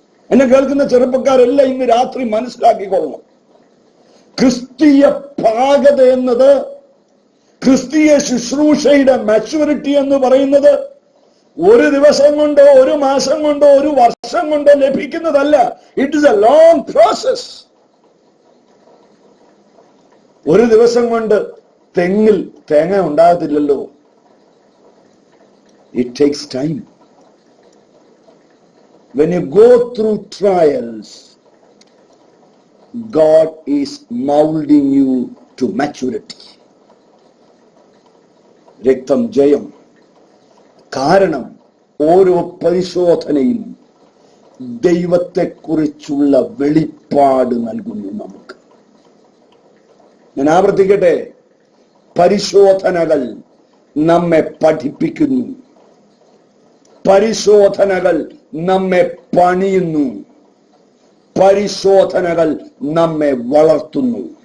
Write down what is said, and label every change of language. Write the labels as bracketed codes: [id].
[ml] എന്നെ കേൾക്കുന്ന ചെറുപ്പക്കാരെല്ലാം ഇന്ന് രാത്രി മനസ്സിലാക്കിക്കൊള്ളണം. ക്രിസ്തീയ പാകത എന്നത്, ക്രിസ്തീയ ശുശ്രൂഷയുടെ മാച്യൂരിറ്റി എന്ന് പറയുന്നത് ഒരു ദിവസം കൊണ്ടോ ഒരു മാസം കൊണ്ടോ ഒരു വർഷം കൊണ്ടോ ലഭിക്കുന്നതല്ല. [en] It is a long process. [ml] ഒരു ദിവസം കൊണ്ട് തെങ്ങിൽ തേങ്ങ ഉണ്ടാകത്തില്ലല്ലോ. [en] It takes time. When you go through trials, God is molding you to maturity. [ml] രക്തം ജയം. കാരണം ഓരോ പരിശോധനയും ദൈവത്തെക്കുറിച്ചുള്ള വെളിപ്പാട് നൽകുന്നു നമുക്ക്. ഞാൻ ആവർത്തിക്കട്ടെ, പരിശോധനകൾ നമ്മെ പഠിപ്പിക്കുന്നു, പരിശോധനകൾ നമ്മെ പണിയുന്നു, പരിശോധനകൾ നമ്മെ വളർത്തുന്നു.